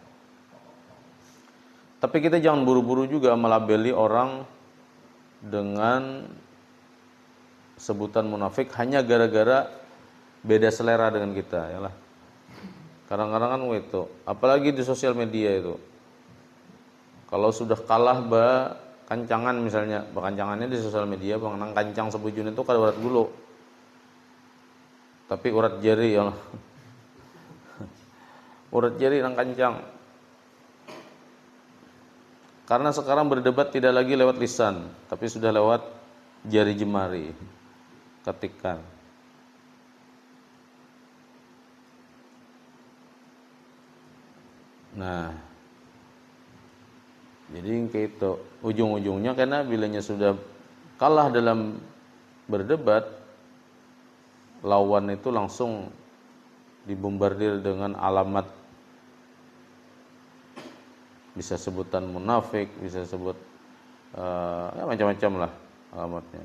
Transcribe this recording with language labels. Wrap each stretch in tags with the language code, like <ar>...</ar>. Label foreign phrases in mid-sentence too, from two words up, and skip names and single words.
<id>Tapi kita jangan buru-buru juga melabeli orang dengan sebutan munafik hanya gara-gara beda selera dengan kita, ya lah. Kadang-kadang kan itu, apalagi di sosial media itu.</id> <bjn>Kalau sudah kalah kancangan misalnya, kancangannya di sosial media, nang kancang sebujun itu kada urat gulu. Tapi urat jari ya. Urat jari nang kancang.</bjn> <id>Karena sekarang berdebat tidak lagi lewat lisan, tapi sudah lewat jari jemari, ketikan. Nah, jadi kayak itu ujung-ujungnya, karena bilanya sudah kalah dalam berdebat, lawan itu langsung dibombardir dengan alamat, bisa sebutan munafik, bisa sebut ya macam-macam lah alamatnya.</id>